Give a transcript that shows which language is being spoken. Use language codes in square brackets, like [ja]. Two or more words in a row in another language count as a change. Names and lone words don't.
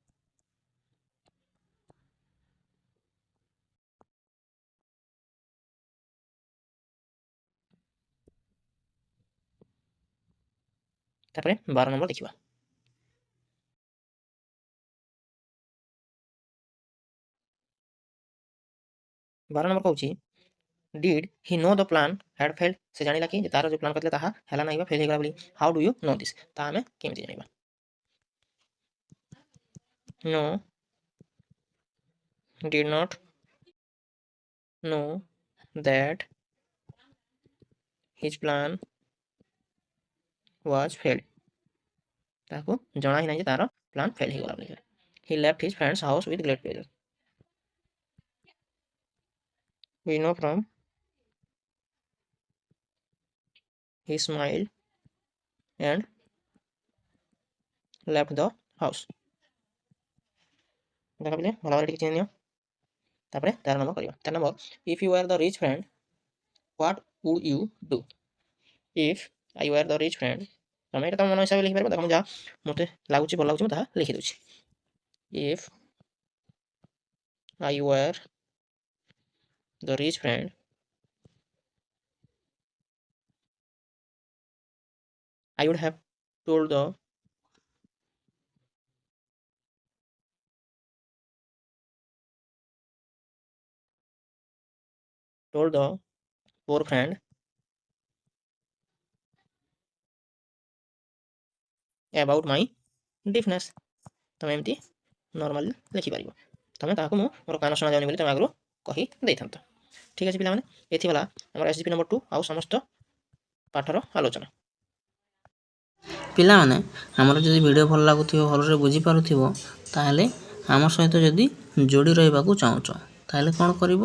[or] ତାପରେ 12 ନମ୍ବର ଦେଖିବା। 12 ନମ୍ବର କହୁଛି [en] did he know the plan had failed? [or] ସେ ଜାଣିଲା କି ଯେ ତାର ଯୋଉ ପ୍ଲାନ୍ କରିଥିଲା ତାହା ହେଲା ନାହିଁ ବା ଫେଲ୍ ହେଇଗଲା ବୋଲି। [en] how do you know this? [or] ତା ଆମେ କେମିତି ଜାଣିବା? [en] No, did not know that his plan was failed. [or] ତାକୁ ଜଣା ହିଁ ନାହିଁ ଯେ ତାର ପ୍ଲାନ୍ ଫେଲ୍ ହେଇଗଲା ବୋଲି। [en] he left his friend's house with great pleasure. We know from he smiled and left the house. [or] ଦେଖ ପିଲେ ଭଲ ଭାବରେ ଟିକେ ଚିହ୍ନି ନିଅ। ତାପରେ 13 ନମ୍ବର କରିବା। [en] 13 ନମ୍ବର if you were the rich friend what would you do? if I were the rich friend, [or] ତମେ ଏଇଟା ତମ ମନ ହିସାବରେ ଲେଖିପାରିବ। ଦେଖ ମୁଁ ଯାହା ମୋତେ ଲାଗୁଛି ଭଲ ଲାଗୁଛି ମୁଁ ତାହା ଲିଖିଦେଉଛି। [en] if I were the rich friend I would have told the poor friend about my deafness। [or] ତମେ ଏମିତି ନର୍ମାଲି ଲେଖିପାରିବ। ତମେ ତାହାକୁ ମୁଁ ମୋର କାନ ଶୁଣାଯାଉନି ବୋଲି ତମେ ଆଗରୁ କହି ଦେଇଥାନ୍ତ। ଠିକ୍ ଅଛି ପିଲାମାନେ, ଏଥି ଗଲା ଆମର SGP ନମ୍ବର 2 ଆଉ ସମସ୍ତ ପାଠର ଆଲୋଚନା। ପିଲାମାନେ ଆମର ଯଦି ଭିଡ଼ିଓ ଭଲ ଲାଗୁଥିବ, ଭଲରେ ବୁଝିପାରୁଥିବ, ତାହେଲେ ଆମ ସହିତ ଯଦି ଯୋଡ଼ି ରହିବାକୁ ଚାହୁଁଛ, ତାହେଲେ କ'ଣ କରିବ?